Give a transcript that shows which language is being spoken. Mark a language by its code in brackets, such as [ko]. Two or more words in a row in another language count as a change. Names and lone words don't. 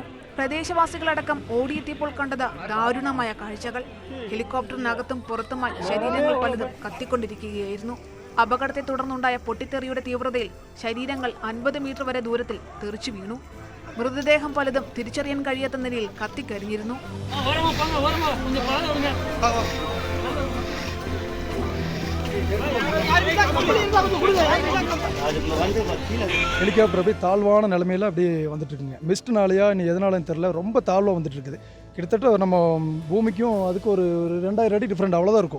[ml] പ്രദേശവാസികളടക്കം ഓടിയെത്തിയപ്പോൾ കണ്ടത് ദാരുണമായ കാഴ്ചകൾ. ഹെലികോപ്റ്ററിനകത്തും പുറത്തുമായി ശരീരങ്ങൾ പലതും കത്തിക്കൊണ്ടിരിക്കുകയായിരുന്നു. അപകടത്തെ തുടർന്നുണ്ടായ പൊട്ടിത്തെറിയുടെ തീവ്രതയിൽ ശരീരങ്ങൾ 50 മീറ്റർ വരെ ദൂരത്തിൽ തെറിച്ചു വീണു. മൃതദേഹം പലതും തിരിച്ചറിയാൻ കഴിയാത്ത നിലയിൽ കത്തിക്കരിഞ്ഞിരുന്നു. [ta] ஹெலிகாப்டர் அப்படியே தாழ்வான நிலைமையில் அப்படியே வந்துட்டு இருக்குங்க. மிஸ்ட்னாலையா இனி எதனாலன்னு தெரியல, ரொம்ப தாழ்வாக வந்துட்டு இருக்குது. கிட்டத்தட்ட நம்ம பூமிக்கும் அதுக்கு ஒரு 2000 அடி டிஃப்ரெண்ட் அவ்வளோதான் இருக்கும்.